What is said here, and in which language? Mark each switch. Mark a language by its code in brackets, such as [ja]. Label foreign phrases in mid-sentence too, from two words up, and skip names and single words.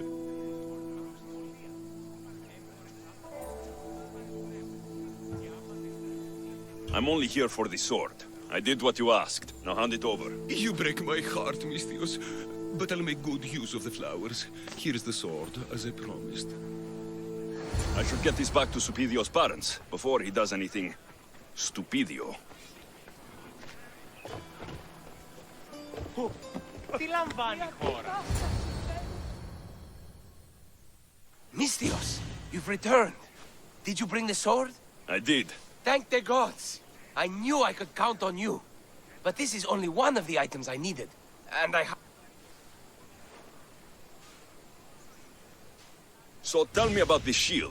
[en] I'm only here for the sword. I did what you asked. Now hand it over. You break my heart, Misthios. But I'll make good use of the flowers. Here's the sword, as I promised. I should get this back to Supidio's parents before he does anything stupidio. [el] Τι λαμβάνει η χώρα? [en] Misthios, you've returned. Did you bring the sword? I did. Thank the gods. I knew I could count on you. But this is only one of the items I needed. And So tell me about this shield.